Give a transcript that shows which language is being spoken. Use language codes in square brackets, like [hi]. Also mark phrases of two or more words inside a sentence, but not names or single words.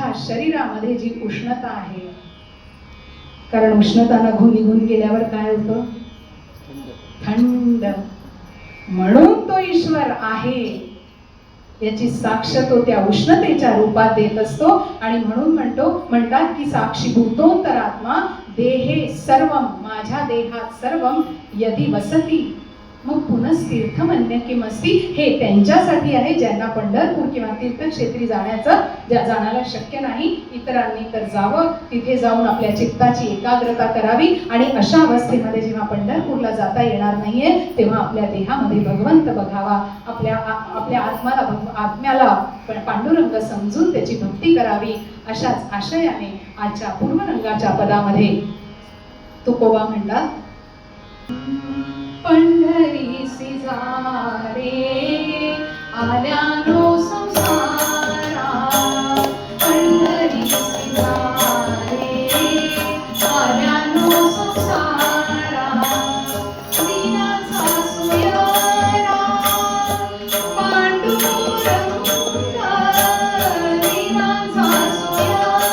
[mr] की माझ्या शरीरामध्ये जी उष्णता आहे, कारण उष्णता निघून गेल्यावर काय होतं? थंड. म्हणून तो ईश्वर आहे याची साक्ष तो त्या उष्णतेच्या रूपात देत असतो. आणि म्हणून म्हणतात की [sa] साक्षी भूतोंतरात्मा देहे सर्वम, [mr] माझ्या देहात [sa] सर्वम यदि वसती मग पुनस्तीर्थमन्य किमस्ति. [mr] हे त्यांच्यासाठी आहे ज्यांना पंढरपूर किंवा तीर्थक्षेत्री जाण्याला शक्य नाही. इतरांनी तर जावं, तिथे जाऊन आपल्या चित्ताची एकाग्रता करावी. आणि अशा अवस्थेमध्ये जेव्हा पंढरपूरला जाता येणार नाहीये तेव्हा आपल्या देहामध्ये भगवंत बघावा, आपल्या आत्म्याला पांडुरंग समजून त्याची भक्ती करावी. अशाच आशयाने आजच्या पूर्वरंगाच्या पदामध्ये तुकोबा म्हणतात, पंढरीसी जा रे आल्यानो संसारा, पंढरीसी जा रे आल्यानो संसारा, दीनाचा सोयरा पांडुरंग, दीनाचा सोयरा.